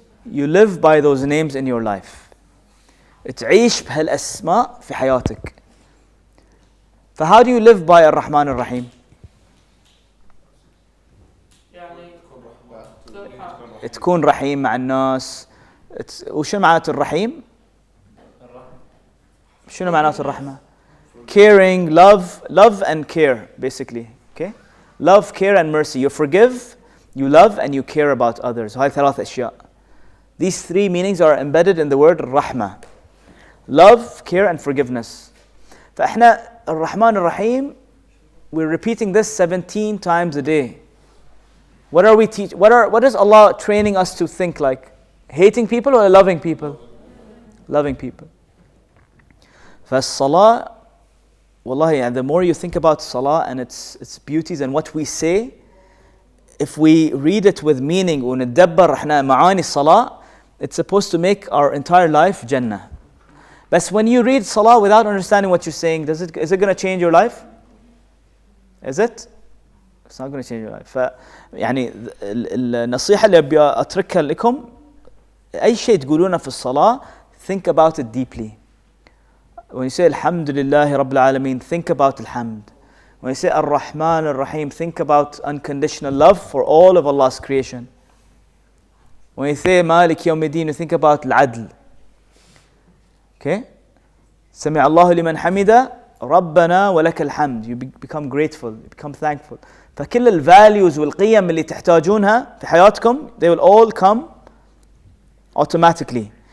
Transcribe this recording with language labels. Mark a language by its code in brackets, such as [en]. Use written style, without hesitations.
[en] You live by those names in your life. [ar] تعيش بهالأسماء في حياتك. [en] How do you live by [ar] الرحمن الرحيم? تكون رحيم مع الناس. وشنو معناته الرحيم؟ شنو معناته الرحمة؟ [en] Caring, love and care basically. Okay? Love, care and mercy. You forgive, you love and you care about others. [ar] هاي 3 أشياء. [en] These 3 meanings are embedded in the word rahmah. Love, care and forgiveness. [ar] فإحنا الرحمن الرحيم, [en] we're repeating this 17 times a day. What are we what is Allah training us to think like? Hating people or loving people? Loving people. فالصلاة, wallahi, and the more you think about salah and its beauties and what we say, if we read it with meaning [ar] وندبر احنا معاني الصلاة, [en] it's supposed to make our entire life Jannah. But when you read salah without understanding what you're saying, is it going to change your life? Is it? It's not going to change your life. [ar] يعني النصيحة اللي أبي أتركها لكم, أي شيء تقولونه في الصلاة, [en] think about it deeply. When you say Alhamdulillah Rabbil Alameen, think about Alhamd. When you say Ar-Rahman Ar-Rahim, think about unconditional love for all of Allah's creation. When you say Malik Yawmiddin, you think about Al-Adl. Okay? [ar] Sami Allahu liman hamida, Rabbana wa lakal hamd. [en] You become grateful, you become thankful. [ar] فكل الvalues والقيم اللي تحتاجونها في حياتكم, [en] they will all come automatically.